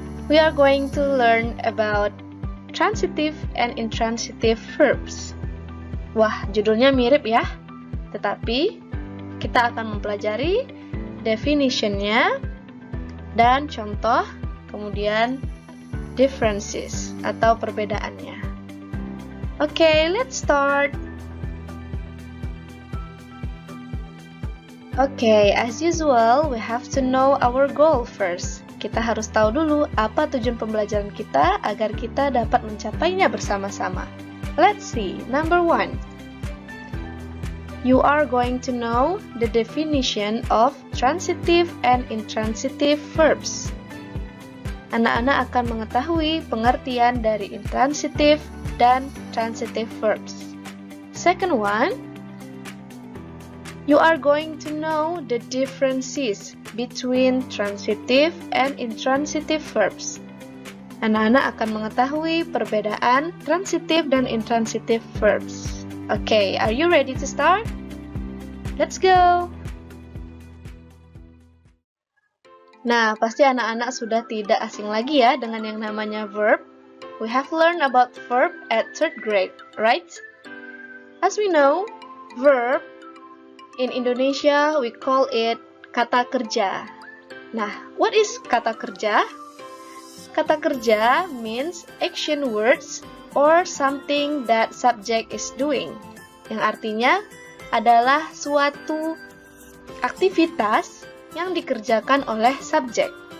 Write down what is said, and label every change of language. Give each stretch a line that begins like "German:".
English: We are going to learn about transitive and intransitive verbs.
Indonesian: Wah, judulnya mirip ya. Tetapi kita akan mempelajari definition-nya dan contoh, kemudian differences atau perbedaannya.
English: Okay, let's start. Okay, as usual, we have to know our goal first.
Indonesian: Kita harus tahu dulu apa tujuan pembelajaran kita agar kita dapat mencapainya bersama-sama.
English: Let's see. Number 1. You are going to know the definition of transitive and intransitive verbs.
Indonesian: Anak-anak akan mengetahui pengertian dari intransitive dan transitive verbs.
English: Second one, you are going to know the differences between transitive and intransitive verbs.
Indonesian: Anak-anak akan mengetahui perbedaan transitive dan intransitive verbs.
English: Okay, are you ready to start? Let's go!
Indonesian: Nah, pasti anak-anak sudah tidak asing lagi ya dengan yang namanya verb.
English: We have learned about verb at 3rd grade, right? As we know, verb in Indonesia we call it kata kerja. Nah, what is kata kerja? Kata kerja means action words or something that subject is doing,
Indonesian: yang artinya adalah suatu aktivitas yang dikerjakan oleh subjek.